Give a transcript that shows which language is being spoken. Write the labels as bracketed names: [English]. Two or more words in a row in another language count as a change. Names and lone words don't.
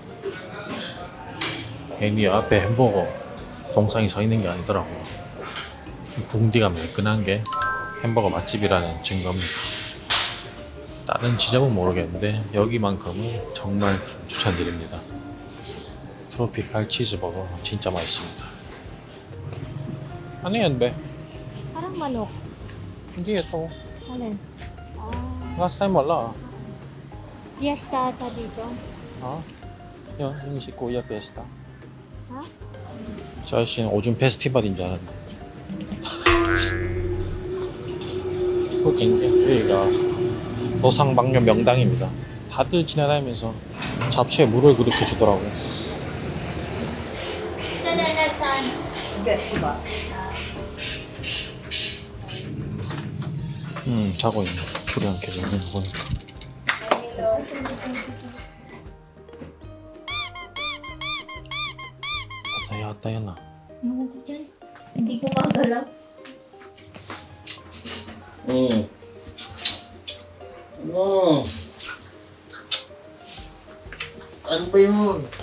[Korean] 괜히 앞에 햄버거 동상이 서 있는 게 아니더라고요. 궁디가 매끈한 게 햄버거 맛집이라는 증거입니다. 다른 지점은 모르겠는데 여기만큼은 정말 추천드립니다. 트로피칼 치즈버거 진짜 맛있습니다. [Filipino] Ano yan, be? Parang manok. Hindi ito. Alin? [English] Last time [Filipino] wala. Fiesta ata dito. 아, yun, yung si Kuya Fiesta. Ha? [Korean] 저 아저씨는 오줌 페스티벌인 줄 알았는데. 여기가 노상방뇨 명당입니다. 다들 지나다니면서 잡초에 물을 그렇게 주더라고. 자고 있네. 불이 안 켜져 있는 거 보니까. [Filipino] Patay yata yan ah. Ewan ko dyan. Hindi ko magalaw. Ano ba yun?